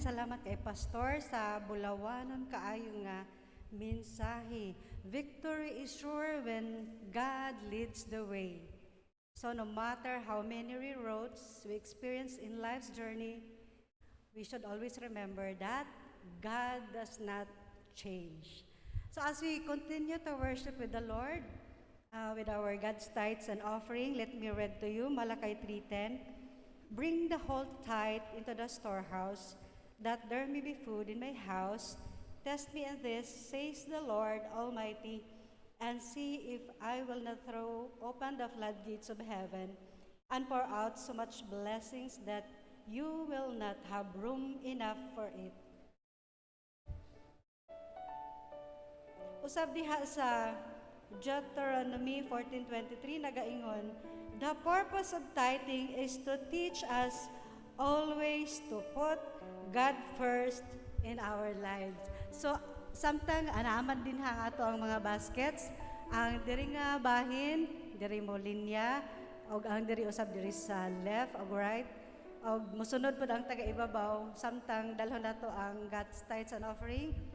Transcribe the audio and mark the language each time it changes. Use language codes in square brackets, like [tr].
[ceb] Salamat kay Pastor sa bulawanon kaayo nga mensahe. [en] Victory is sure when God leads the way. So no matter how many reroutes we experience in life's journey, we should always remember that God does not change. So as we continue to worship with the Lord, with our God's tithes and offering, let me read to you Malachi 3:10. Bring the whole tithe into the storehouse, that there may be food in my house. Test me in this, says the Lord Almighty, and see if I will not throw open the floodgates of heaven and pour out so much blessings that you will not have room enough for it. Usab diha sa Deuteronomy 14:23 nagaingon, the purpose of tithing is to teach us always to put God first in our lives. [ceb] So, samtang anaman din ha ato ang mga baskets, ang diri nga bahin, diri mo linya, o ang diri usab diri sa left o right, o musunod pod ang taga-ibabaw, samtang dalhon nato ang God's tithes and offering.